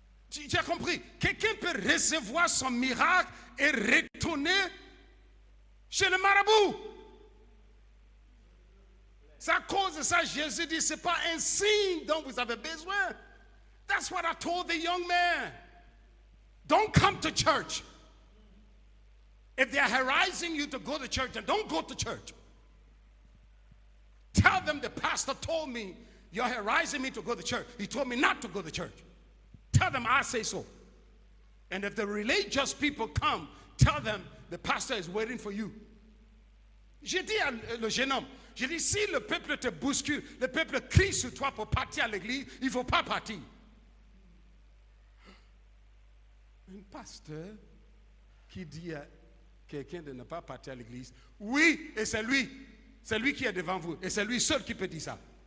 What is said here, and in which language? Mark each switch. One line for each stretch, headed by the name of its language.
French: Tu as compris? Quelqu'un peut recevoir son miracle et retourner chez le marabout. C'est à cause de ça Jésus dit, ce n'est pas un signe dont vous avez besoin.
English: That's what I told the young man. Don't come to church. If they are harassing you to go to church, then don't go to church. Tell them the pastor told me, you're harassing me to go to church. He told me not to go to church. Tell them I say so. And if the religious people come, tell them the pastor is waiting for you.
French: J'ai dit à le jeune homme, j'ai dit, si le peuple te bouscule, le peuple crie sur toi pour partir à l'église, il ne faut pas partir. Un pasteur qui dit à quelqu'un de ne pas partir à l'église, oui, et c'est lui qui est devant vous, et c'est lui seul qui peut dire ça.